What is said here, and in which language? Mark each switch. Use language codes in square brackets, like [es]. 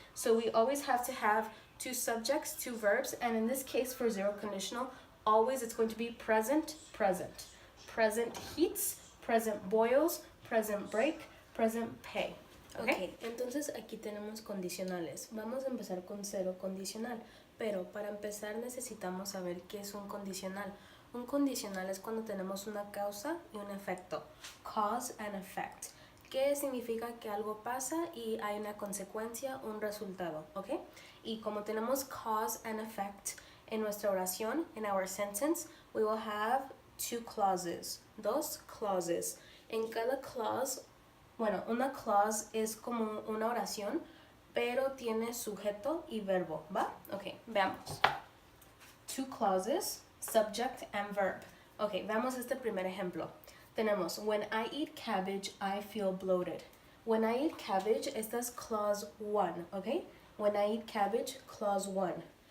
[en] So we always have to have two subjects, two verbs, and in this case for zero conditional, always it's going to be present, present. Present heats, present boils, present break, present pay. [es] Okay, entonces aquí tenemos condicionales. Vamos a empezar con cero condicional, pero para empezar necesitamos saber qué es un condicional. Un condicional es cuando tenemos una causa y un efecto. [en] Cause and effect. [es] ¿Qué significa que algo pasa y hay una consecuencia, un resultado? ¿Ok? Y como tenemos cause and effect en nuestra oración, [en] in our sentence, [es] we will have two clauses, dos clauses. En cada clause Bueno, una clause es como una oración, pero tiene sujeto y verbo, ¿va? Ok, veamos. [en] Two clauses, subject and verb. [es] Ok, veamos este primer ejemplo. [en] Tenemos, when I eat cabbage, I feel bloated. When I eat cabbage, esta es clause 1, ok? When I eat cabbage, clause 1.